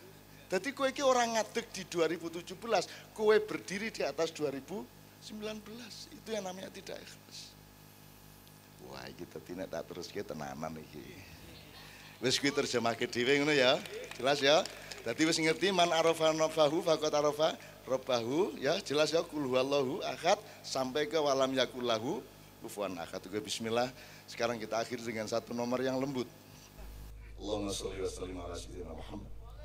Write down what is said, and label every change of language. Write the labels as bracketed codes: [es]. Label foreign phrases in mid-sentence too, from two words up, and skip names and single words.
[id] Jadi [jv] kowe iki [id] orang ngadeg di 2017, kowe berdiri di atas 2019. Itu yang namanya tidak ikhlas. [jv] Wah, iki dadi nek tak teruske tenanan iki. Wis kuwi terjemahke dhewe ngono ya. [id] Jelas ya? [jv] Dadi wis ngerti [ar] من عرف نفسه فقد عرف ربه [jv] ya, jelas ya [ar] قل هو الله أحد [id] sampai ke [ar] ولم يكن له كفوا أحد. [id] Oke, bismillah. Sekarang kita akhiri dengan satu nomor yang lembut. [ar] اللهم صل وسلم على سيدنا محمد.